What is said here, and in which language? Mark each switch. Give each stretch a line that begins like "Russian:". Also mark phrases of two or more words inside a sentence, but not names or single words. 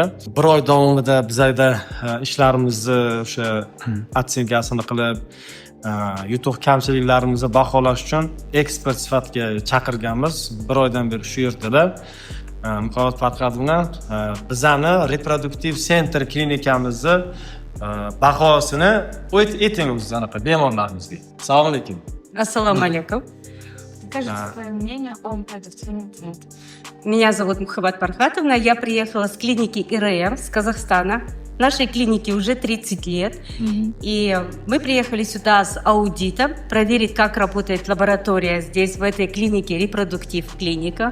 Uzbek: Bir oy davomida bizda ishlarimizni o'sha otsyenkasini qilib, yutuq kamchiliklarimizni baholash uchun ekspert sifatida chaqirganmiz. Bir oydan beri shu yerdalar. Muhabbat Farhodovna bizani reproduktiv center klinikamizni bahosini ayting o'zingiz anaqa bemorlarimizga. Assalomu alaykum.
Russian: Ассаламу алейкум. Скажите свое мнение о продуктивном центре. Меня зовут Мухаббат Фархатовна. Я приехала с клиники ИРМ с Казахстана. Нашей клинике уже 30 лет. И мы приехали сюда с аудитом, проверить, как работает лаборатория здесь, в этой клинике, репродуктив клиника.